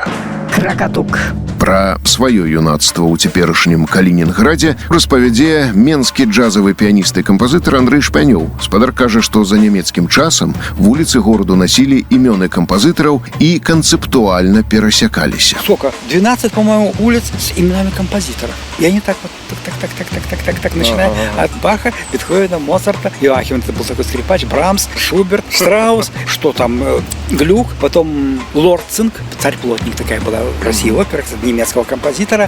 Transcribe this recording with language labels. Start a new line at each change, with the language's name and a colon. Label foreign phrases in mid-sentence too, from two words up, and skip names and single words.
Belarusian: Кракатук. Пра сваё юнацтва ў цяперашнім Калінінградзе распавядзе менскі джазавы піяніст і кампазітар Андрэй Шпянёў. Спадар кажа, што за нямецкім часам вуліцы гораду насілі імёны кампазітараў і канцэптуальна перасякаліся.
Russian: Сколько? 12, по-моему, улиц с именами композиторов. И они так вот так, начиная от Баха, Бетховена, Моцарта, Йоахим, это был такой скрипач, Брамс, Шуберт, Штраус, что там, Глюк, потом Лорд Цинк, царь-плотник такая была в России опера, кстати, немецкого композитора.